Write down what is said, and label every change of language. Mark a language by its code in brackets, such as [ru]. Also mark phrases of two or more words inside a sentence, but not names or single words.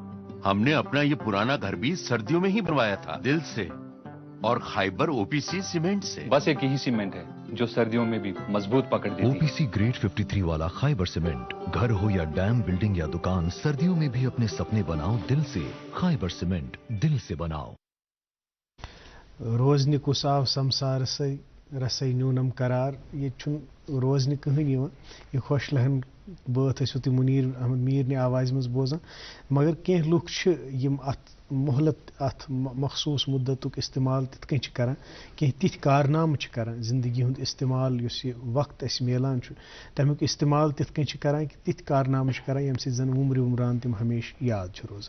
[ur] ہم نے اپنا یہ پرانا گھر بھی سردیوں میں ہی بنوایا تھا, دل سے, اور خیبر او پی سی سیمنٹ سے. بس ایک ہی سیمنٹ ہے جو سردیوں میں بھی مضبوط پکڑ دیتی ہے. او پی سی گریڈ 53 والا خیبر سیمنٹ, گھر ہو یا ڈیم, بلڈنگ یا دکان, سردیوں میں بھی اپنے سپنے بناؤ دل سے. خیبر سیمنٹ, دل سے بناؤ. [ks] روزنہ کس آو سمسار سے رسے نیونم قرار, یہ روزنہ کہین یہ خوش لہن بات ٲسِو تُہۍ منیر احمد میٖر نہِ آواز مز بوزان, مگر کینٛہہ لُکھ چھِ یِم اتھ مہلت اتھ مخصوص مدتُک استعمال تِتھ کٔنۍ چھِ کران, کینٛہہ تِتھۍ کارنامہٕ چھِ کران زندگی ہُنٛد استعمال, یُس یہِ وقت اَسہِ میلان چھُ تمیُک استعمال تِتھ کٔنۍ چھِ کران کہِ تِتھۍ کارنامہٕ چھِ کران ییٚمہِ سۭتۍ زن عمران تِم ہمیشہِ یاد چھِ روزان.